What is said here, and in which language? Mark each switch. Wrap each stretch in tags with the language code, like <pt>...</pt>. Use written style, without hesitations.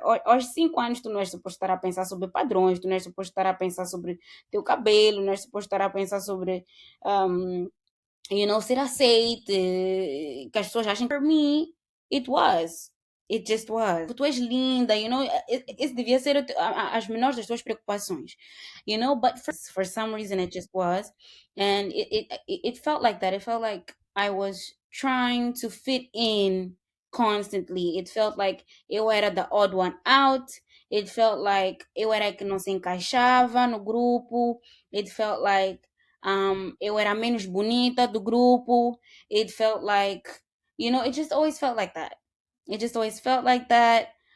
<pt>Aos 5 anos tu não és suposto estar a pensar sobre padrões, tu não és suposto estar a pensar sobre teu cabelo, não és suposto estar a pensar sobre, um, ser aceite, que as pessoas achem por mim,</pt> <en>it was. It just was.</en> <pt>Tu és linda, esse devia ser as menores das tuas preocupações,</pt> <en>but for some reason it just was. And it felt like that. It felt like I was trying to fit in constantly. It felt like</en> <pt>eu era</pt> <en>the odd one out. It felt like</en> <pt>eu era a que não se encaixava no grupo.</pt> <en>It felt like</en> <pt>eu era a menos bonita do grupo.</pt> <en>It felt like, it just always felt like that. It just always felt like that.</en>